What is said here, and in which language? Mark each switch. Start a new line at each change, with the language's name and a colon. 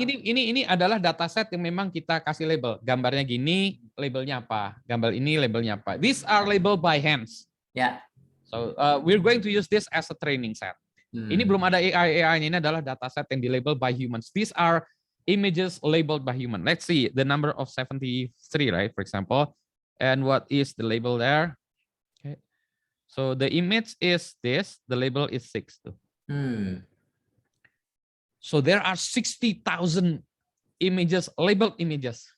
Indonesian: Ini adalah dataset yang memang kita kasih label. Gambarnya gini, labelnya apa? Gambar ini labelnya apa?
English: These are labeled by hands.
Indonesian: Ya.
English: So we're going to use this as a training set.
Indonesian: Ini belum ada AI-nya, ini adalah dataset yang dilabel
English: by humans. These are images labeled by human. Let's see the number of 73, right? For example, and what is the label there? Okay. So the image is this, the label is 6 too. So there are 60,000 images, labeled images.